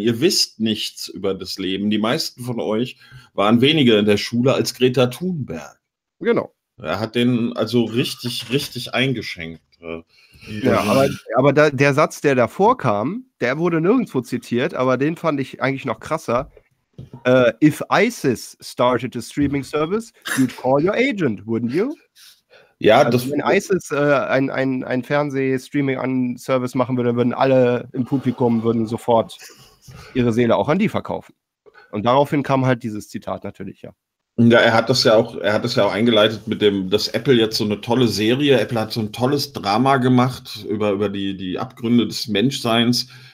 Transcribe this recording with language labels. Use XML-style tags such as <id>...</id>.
<de>Ihr wisst nichts über das Leben. Die meisten von euch waren weniger in der Schule als Greta Thunberg. Genau. Er hat den also richtig, richtig eingeschenkt. Ja, aber da, der Satz, der davor kam, der wurde nirgendwo zitiert, aber den fand ich eigentlich noch krasser.</de> <en>If ISIS started a streaming service, you'd call your agent, wouldn't you?</en> <de>Ja, also das. Wenn ISIS ein Fernseh-Streaming-Service machen würde, würden alle im Publikum würden sofort ihre Seele auch an die verkaufen. Und daraufhin kam halt dieses Zitat natürlich, ja. Ja, er hat das ja auch eingeleitet mit dem, dass Apple jetzt so eine tolle Serie, Apple hat so ein tolles Drama gemacht über die Abgründe des Menschseins.</de>